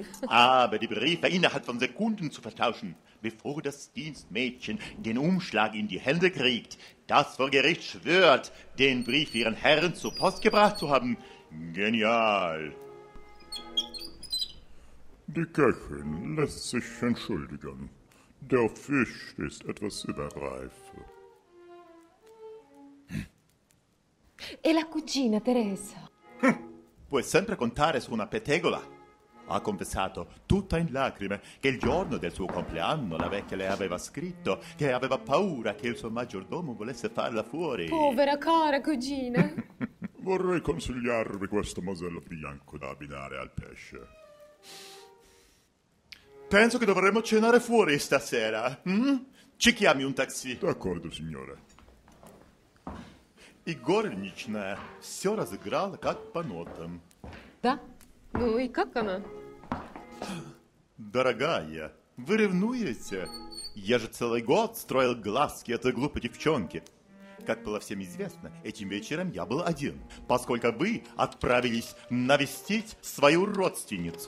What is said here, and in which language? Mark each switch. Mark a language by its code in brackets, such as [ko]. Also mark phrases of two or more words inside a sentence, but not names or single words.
[de] Aber die Briefe innerhalb von Sekunden zu vertauschen, bevor das Dienstmädchen den Umschlag in die Hände kriegt, das vor Gericht schwört, den Brief ihren Herren zur Post gebracht zu haben. Genial. Die Köchin lässt sich entschuldigen. Der Fisch ist etwas überreif. [it] E la cugina Teresa? Puoi sempre contare su una pettegola. Ha confessato, tutta in lacrime, che il giorno del suo compleanno la vecchia le aveva scritto che aveva paura che il suo maggiordomo volesse farla fuori. Povera cara cugina. Vorrei consigliarvi questo mosello bianco da abbinare al pesce. Penso che dovremmo cenare fuori stasera. Ci chiami un taxi? D'accordo, signore. [ru] И горничная все разыграла как по нотам. Да? Ну и как она? Дорогая, вы ревнуете? Я же целый год строил глазки этой глупой девчонки. Как было всем известно, этим вечером я был один, поскольку вы отправились навестить свою родственницу.